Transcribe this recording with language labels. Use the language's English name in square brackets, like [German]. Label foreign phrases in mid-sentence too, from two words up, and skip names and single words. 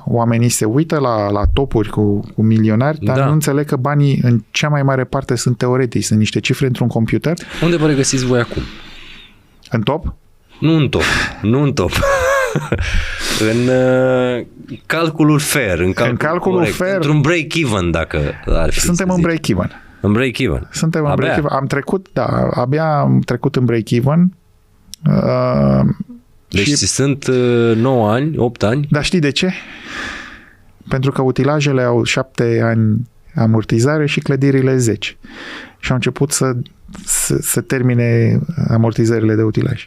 [Romanian] Oamenii se uită la topuri cu milionari, dar nu înțeleg că banii în cea mai mare parte sunt teoretici, sunt niște cifre într-un computer. Unde vă regăsiți voi acum? În top? Nu în top. În calculul fair. În calculul fair. Într-un break-even, dacă ar fi. Suntem în break-even. În break-even. Suntem în break-even. Abia am trecut în break-even. Deci sunt 9 ani, 8 ani. Dar știi de ce? Pentru că utilajele au 7 ani amortizare și clădirile 10. Și au început să termine amortizările de utilaj.